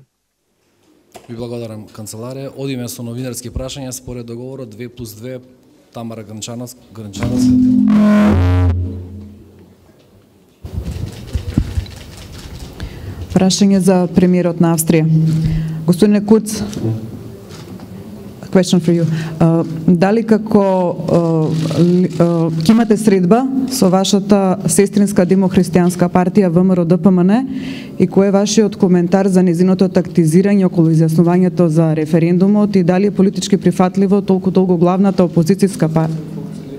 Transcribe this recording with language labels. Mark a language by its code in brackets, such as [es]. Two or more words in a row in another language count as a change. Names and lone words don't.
[mk] Ви благодарам, канцеларија. Одиме со новинарски прашања според договорот 2+2. Тамара Гранчанска. Прашање за премиерот на Австрија. Господине Курц, [en] question for you. [mk] Дали како ќе имате средба со вашата сестринска демохристијанска партија ВМРО-ДПМН и кој е вашиот коментар за незиното тактизирање околу изјаснувањето за референдумот и дали е политички прифатливо толку долго главната опозицијска партија?